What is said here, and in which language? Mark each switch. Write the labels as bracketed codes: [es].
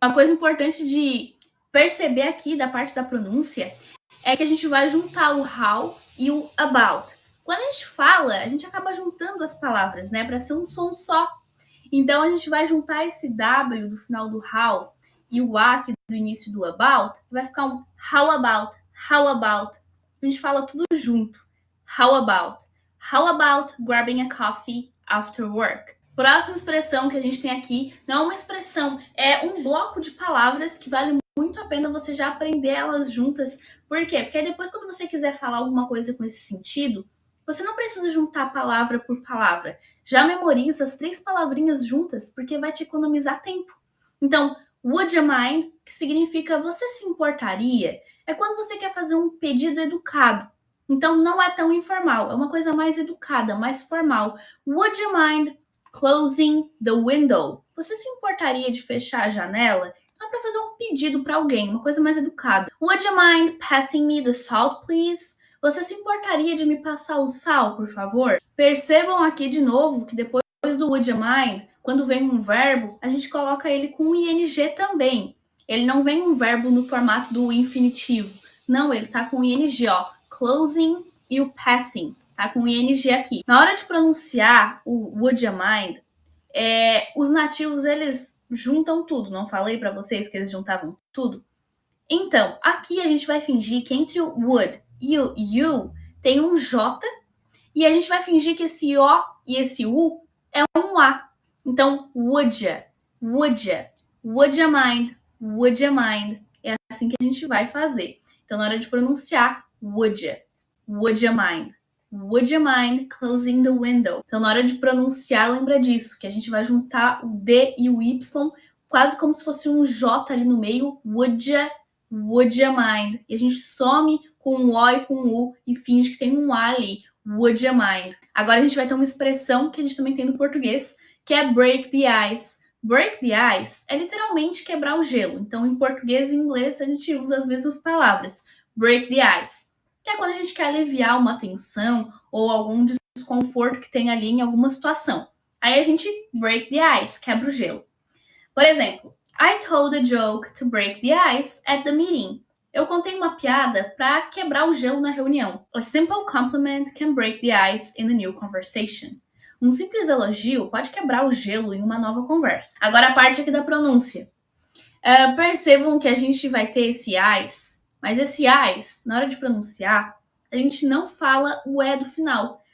[pt] Uma coisa importante de perceber aqui da parte da pronúncia é que a gente vai juntar o how e o about. Quando a gente fala, a gente acaba juntando as palavras, né, para ser um som só. Então a gente vai juntar esse W do final do how e o A aqui do início do about, vai ficar um how about, how about. A gente fala tudo junto. How about? [en] How about grabbing a coffee after work? [pt] Próxima expressão que a gente tem aqui não é uma expressão, é um bloco de palavras que vale muito a pena você já aprender elas juntas. Por quê? Porque aí depois, quando você quiser falar alguma coisa com esse sentido, você não precisa juntar palavra por palavra. Já memoriza as 3 palavrinhas juntas, porque vai te economizar tempo. Então, would you mind, que significa você se importaria, é quando você quer fazer um pedido educado. Então, não é tão informal, é uma coisa mais educada, mais formal. [en] Would you mind closing the window? [pt] Você se importaria de fechar a janela? Então, é para fazer um pedido para alguém, uma coisa mais educada. [en] Would you mind passing me the salt, please? [pt] Você se importaria de me passar o sal, por favor? Percebam aqui de novo que depois do would you mind, quando vem um verbo, a gente coloca ele com ing também. Ele não vem um verbo no formato do infinitivo. Não, ele tá com ing, ó. Closing e o passing. Tá com ing aqui. Na hora de pronunciar o would you mind, os nativos, eles juntam tudo. Não falei para vocês que eles juntavam tudo? Então, aqui a gente vai fingir que entre o would e o you tem um J, e a gente vai fingir que esse O e esse U é um A. Então, would ya, would ya, would ya mind, would ya mind. É assim que a gente vai fazer. Então, na hora de pronunciar, would ya mind. [en] Would you mind closing the window? [pt] Então, na hora de pronunciar, lembra disso, que a gente vai juntar o D e o Y, quase como se fosse um J ali no meio. Would you mind? E a gente some com um O e com um U e finge que tem um A ali. Would you mind? Agora a gente vai ter uma expressão que a gente também tem no português, que é break the ice. Break the ice é literalmente quebrar o gelo. Então, em português e inglês, a gente usa as mesmas palavras. Break the ice, que é quando a gente quer aliviar uma tensão ou algum desconforto que tem ali em alguma situação. Aí a gente break the ice, quebra o gelo. Por exemplo, [en] I told a joke to break the ice at the meeting. [pt] Eu contei uma piada para quebrar o gelo na reunião. [en] A simple compliment can break the ice in a new conversation. [pt] Um simples elogio pode quebrar o gelo em uma nova conversa. Agora a parte aqui da pronúncia. Percebam que a gente vai ter esse ice, mas esse ice, na hora de pronunciar, a gente não fala o E do final.